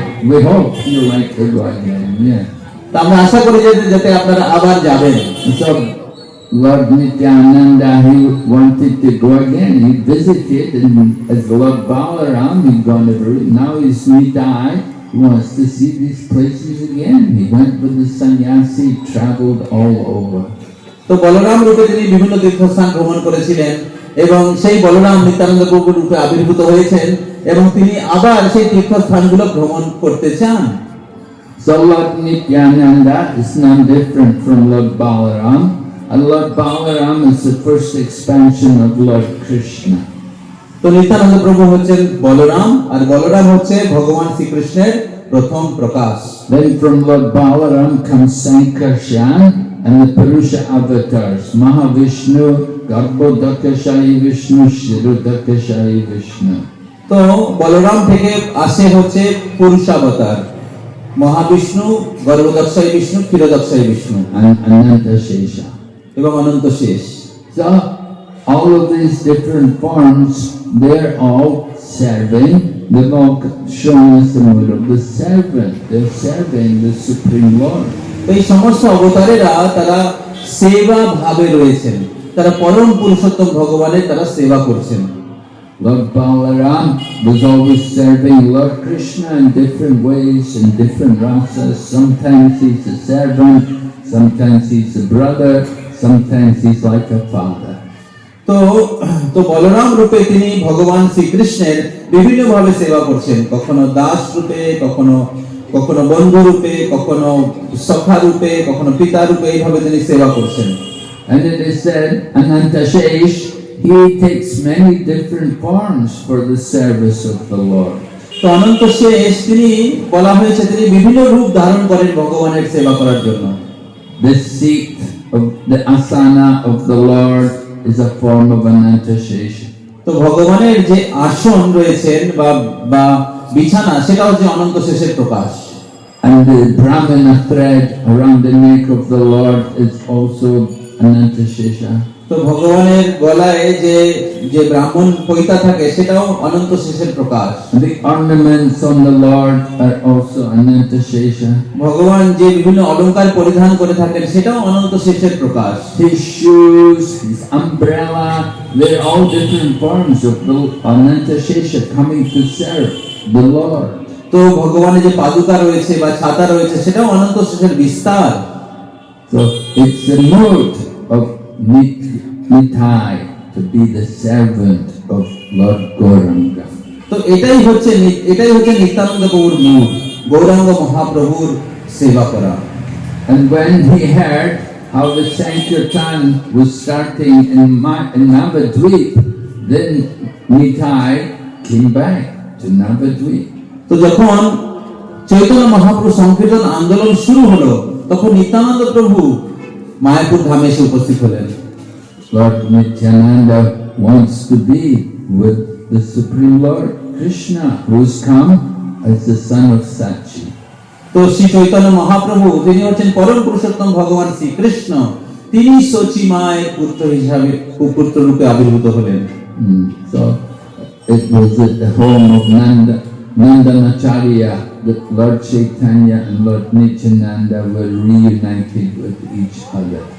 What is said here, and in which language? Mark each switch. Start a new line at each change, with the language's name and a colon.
English: We hope you like to go again, yeah.
Bangla: তা আমরা আশা করি যে যাতে আপনারা আবার যাবেন।
English: So Lord Nityananda, he wanted to go again. He visited, and as Lord Balaram, he'd gone over. Now he's Nitai. He wants to see these places again. He went with the sannyasi, traveled all over.
Bangla: তো বলরাম রূপে তিনি বিভিন্ন তীর্থস্থান ভ্রমণ করেছিলেন এবং সেই বলরাম নিত্যানন্দ প্রভু রূপে আবির্ভূত হয়েছেন এবং তিনি আবার সেই তীর্থস্থানগুলো ভ্রমণ করতে চান।
English: So Lord Nityananda is not different from Lord Balaram. And Lord Balaram is the first expansion of Lord Krishna.
Bangla: তো নিত্যানন্দ প্রভু হচ্ছেন বলরাম আর বলরাম হচ্ছে ভগবান শ্রীকৃষ্ণের প্রথম প্রকাশ।
English: Then from Lord Balaram comes Sankarshan and the Purusha avatars, Mahavishnu, Garbhodakashayi Vishnu, Shirodakashayi Vishnu.
Bangla: তো বলরাম থেকে আসে হচ্ছে পুরুষাবতার, Mahavishnu, গর্ভদক্ষায়ী Vishnu, ক্ষীরদক্ষায়ী Vishnu
English: and Ananta Shesha.
Bangla: এবং অনন্ত শেষ।
English: So all of these different forms, they're all serving, they've all shown us the mood of the servant. They're serving the Supreme Lord.
Bangla: তো এই সমস্ত অবতারেরা তারা সেবা ভাবে রয়েছেন, তারা পরম পুরুষোত্তম ভগবানের তারা সেবা করছেন।
English: Lord Balaram was always serving Lord Krishna in different ways, in different rasas. Sometimes he's a servant, sometimes he's a brother, sometimes he's like a father.
Bangla: তো তো বলরাম রূপে তিনি ভগবান শ্রীকৃষ্ণের বিভিন্ন ভাবে সেবা করছেন, কখনো দাস রূপে, কখনো কখনো বন্ধু রূপে, কখনো সখা রূপে, কখনো পিতা রূপে, এইভাবে তিনি সেবা করছেন।
English: And it is said, Ananta Shesh, he takes many different forms for the service of the Lord.
Bangla: তো অনন্ত শেষ তিনি বলা হয়েছে তিনি বিভিন্ন রূপ ধারণ করেন ভগবানের সেবা করার জন্য।
English: The seat of the asana of the Lord is a form of Ananta Shesh.
Bangla: তো ভগবানের যে আসন রয়েছেন বা বিছানা, সেটা হচ্ছে অনন্ত শেষের প্রকাশ।
English: And the Brahmana thread around the neck of the Lord is also Ananta Shesha.
Bangla: তো ভগবানের গলায় যে যে ব্রাহ্মণ পৈতা থাকে সেটাও অনন্ত শেষের প্রকাশ।
English: The ornaments on the Lord are also Ananta Shesha.
Bangla: ভগবান যে বিভিন্ন অলংকার পরিধান করে থাকেন সেটাও অনন্ত শেষের প্রকাশ।
English: His shoes, his umbrella, they're all different forms of the Ananta Shesha coming to serve the Lord.
Bangla: তো ভগবানের যে পাদুকা রয়েছে বা ছাতা রয়েছে সেটাও অনন্ত শেষের বিস্তার।
English: So it's the mood of Nitai to be the servant of Lord Gauranga.
Bangla: তো এটাই হচ্ছে নিত্যানন্দ প্রভুর মূল, গৌরাঙ্গ মহাপ্রভুর সেবা করা।
English: And when he heard how the Sankirtan was starting in Navadvip, then Nitai came back to Navadvip.
Bangla: তো যখন চৈতন্য মহাপ্রভু সংকীর্তন আন্দোলন শুরু হলো, তখন নিত্যানন্দ প্রভু মায়াপুর ধামে এসে উপস্থিত হলেন।
English: Lord Nityananda wants to be with the Supreme Lord Krishna, who has come as the son of Sachi.
Bangla: তো শ্রী চৈতন্য মহাপ্রভু তিনি হচ্ছেন পরম পুরুষোত্তম ভগবান শ্রীকৃষ্ণ, তিনি সচি মায়ের পুত্র হিসাবে পুত্র রূপে আবির্ভূত হলেন।
English: So it was at the home of Nandanacharya that Lord Chaitanya and Lord Nityananda were reunited with each other.